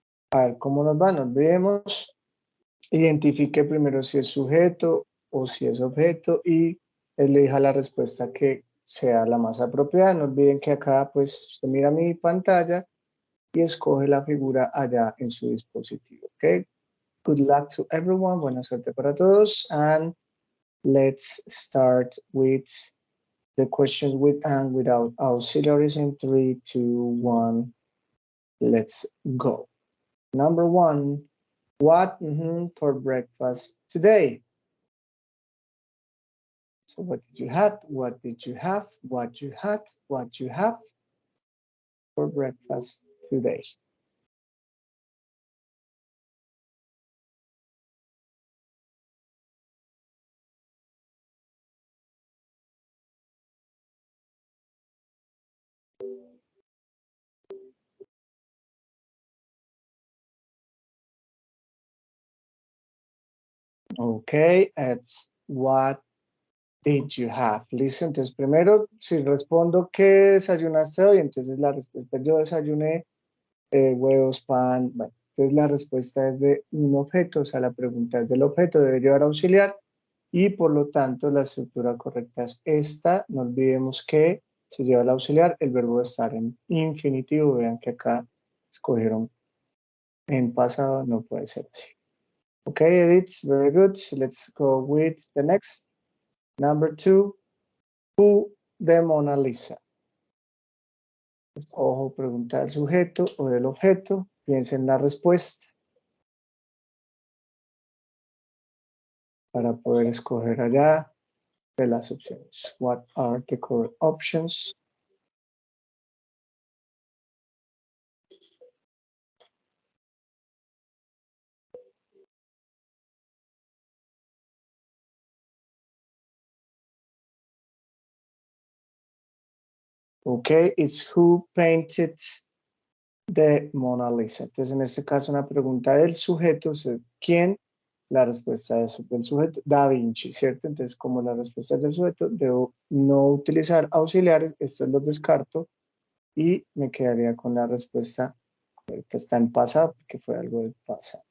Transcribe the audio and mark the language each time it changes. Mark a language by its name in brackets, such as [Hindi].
[Spanish] A ver cómo nos va. No olvidemos. Identifique primero si es sujeto o si es objeto y elija la respuesta que sea la más apropiada. No olviden que acá, pues, usted mira mi pantalla y escoge la figura allá en su dispositivo. Ok. [English] Good luck to everyone. [Spanish] Buena suerte para todos. [English] And let's start with the questions with and without auxiliaries in 3, 2, 1. Let's go. Number 1, what for breakfast today? So what did you have? What did you have? What you had? What you have for breakfast today? Okay, it's what did you have? [Spanish] Listo, entonces primero, si respondo ¿qué desayunaste hoy? Entonces la respuesta yo desayuné huevos, pan, bueno, entonces la respuesta es de un objeto, o sea, la pregunta es del objeto, debe llevar auxiliar y por lo tanto la estructura correcta es esta. No olvidemos que se lleva el auxiliar, el verbo de estar en infinitivo, vean que acá escogieron en pasado, no puede ser así. [English] Okay, Edith, very good. Let's go with the next. Number 2, who the Mona Lisa? [Spanish] Ojo, pregunta del sujeto o del objeto. Piensen en la respuesta para poder escoger allá de las opciones. [English] What are the correct options? Okay, it's who painted the Mona Lisa. [Spanish] Entonces, en este caso, una pregunta del sujeto, ¿quién? La respuesta es del sujeto, Da Vinci, ¿cierto? Entonces, como la respuesta es del sujeto, debo no utilizar auxiliares, estos los descarto y me quedaría con la respuesta, ahorita está en pasado, porque fue algo del pasado.